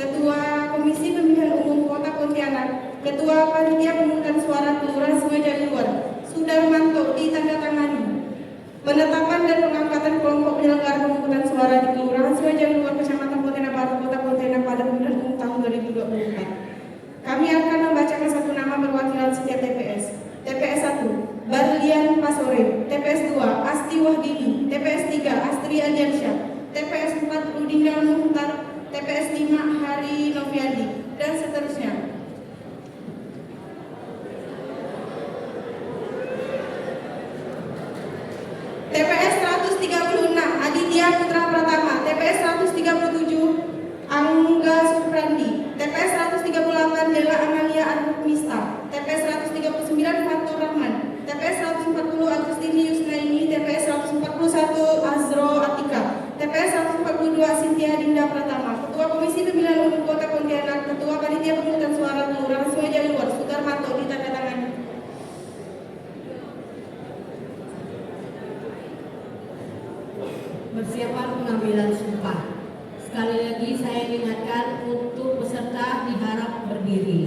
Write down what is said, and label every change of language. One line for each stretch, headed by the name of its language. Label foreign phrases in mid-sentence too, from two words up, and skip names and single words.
Indonesian: Ketua Komisi Pemilihan Umum Kota Pontianak, Ketua Panitia Pemungutan Suara Kelurahan Sungai Jawi Luar, Sudarmanto ditandatangani. Penetapan dan pengangkatan kelompok penyelenggara pemungutan suara di Kelurahan Sungai Jawi Luar, Kecamatan Pontianak Barat, Kota Pontianak pada pemilihan umum tahun 2024. Kami akan membacakan satu nama perwakilan setiap TPS. TPS 1, Barlian Pasore. TPS 2, Asti Wahdini. TPS 3, Astri Adiansyah. TPS 4, Rudinal Muhtar. TPS 5, Hari Noviandi, dan seterusnya. TPS 136, Aditya Putra Pratama. TPS 137, Angga Suprandi. TPS 138, Dela Amalia Armista. TPS 139, Fatur Rahman. TPS 140, Agustini Yusnaini. TPS 141, Azro Atika. TPS 142, Cynthia Dinda Pratama. Ketua Komisi Pemilihan Umum Kota Pontianak, Ketua Panitia Pemungutan Suara Kelurahan Sungai Jawi Luar, Sudarmanto ditandatangani. Persiapan pengambilan sumpah. Sekali lagi saya ingatkan untuk peserta diharap berdiri.